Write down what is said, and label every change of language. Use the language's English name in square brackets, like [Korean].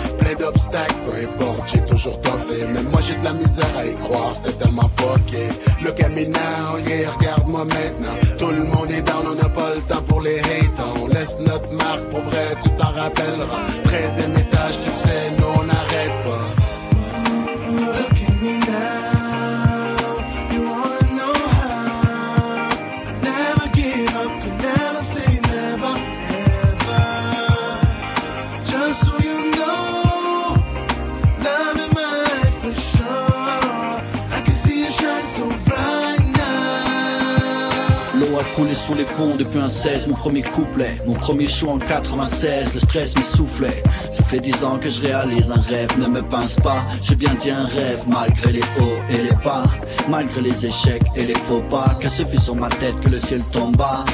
[French] Plein d'obstacles, peu importe, j'ai toujours toffé. Même moi j'ai de la misère à y croire, c'était tellement fucké. [English] Look at me now, yeah, [French] regarde-moi maintenant. Tout le monde est down, on n'a pas le temps pour les haters. On laisse notre marque, pour vrai, tu t'en rappelleras. 13e étage, tu le sais, nous on n'arrête pas. [English] Look at me now, you wanna know how. I never give up, could never say never, ever. Just so you know, love in my life for sure. I can see you shine so bright now. [French] L'eau a coulé sous les ponts depuis un 16, mon premier couplet. Mon premier show en 96, le stress m'essoufflait. Ça fait 10 ans que je réalise un rêve, ne me pince pas. J'ai bien dit un rêve, malgré les hauts et les bas. Malgré les échecs et les faux pas. Car ce fut sur ma tête que le ciel tomba.